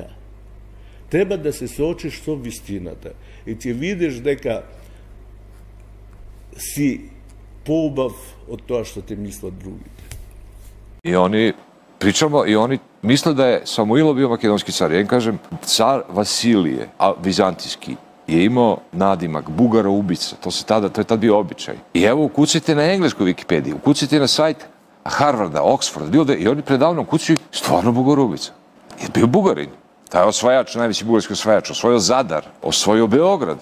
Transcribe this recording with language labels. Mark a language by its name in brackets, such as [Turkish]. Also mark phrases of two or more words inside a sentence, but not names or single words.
[Macedonian] Треба да се соочиш со вистината и ќе видиш дека си поубав од тоа што те мислат другите. [Serbian] И они, причамо, и они мислят да е Самуило био македонски цар. Ја им кажем, цар Василije, а византиски, je imao nadimak Bugara ubica. To je tad bio običaj. I evo, ukucajte na engleskoj Wikipediji, ukucajte na sajt Harvarda, Oxforda, bilo da i oni predavno ukucaju stvarno Bugar ubica. Je bio Bugarin. Taj osvajač, najveći bugarski osvajač, osvojio Zadar, osvojio Beograd.